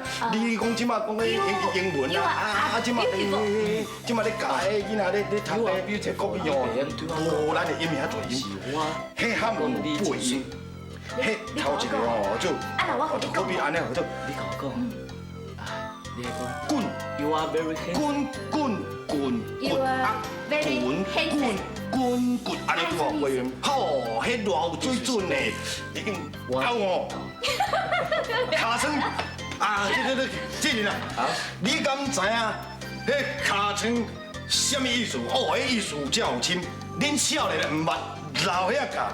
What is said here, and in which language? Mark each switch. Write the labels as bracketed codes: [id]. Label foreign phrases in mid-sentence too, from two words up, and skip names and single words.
[nan] 你讲即马讲咧英文啊，即马咧教诶囡仔咧读咧国语哦，无咱的音遐侪音，迄汉文八音，迄头一个哦就，可比安尼好做。你甲我讲，你来讲，滚 [en] You are very handsome。 [nan] 滚，安尼对哦，会吼，迄偌有水准嘞，已经有哦，尻川啊，这人啊，你敢知影？迄尻川什么意思？哦，迄意思真有深，恁少年唔捌，老遐教。